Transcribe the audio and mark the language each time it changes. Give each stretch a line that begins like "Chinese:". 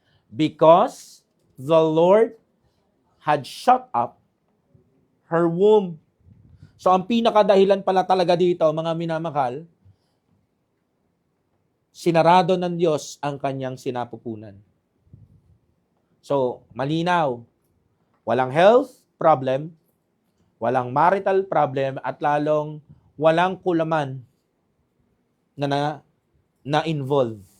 English: Because the Lord had shut up her womb.
Filipino: So, ang pinakadahilan pala talaga dito, mga minamahal, sinarado ng Diyos ang kanyang sinapupunan. So, malinaw. Walang health problem, walang marital problem, at lalong walang kulaman na-involve.